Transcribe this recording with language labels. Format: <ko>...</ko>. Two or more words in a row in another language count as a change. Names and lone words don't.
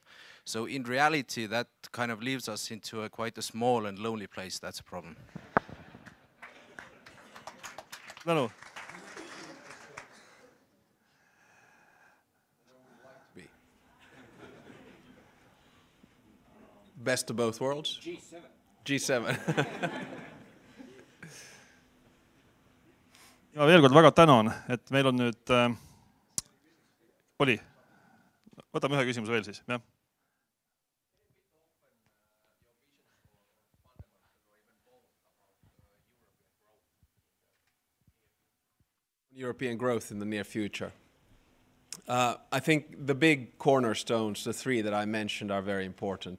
<en>So in reality that kind of leaves us into quite a small and lonely place. That's a problem. No. Best of both worlds? G7. G7.</en> <et>Ja veel kord väga tänan, et meil on nüüd oli. võtame ühe küsimuse veel siis, jah.</et> <en>European growth in the near future. I think the big cornerstones, the three that I mentioned, are very important.</en>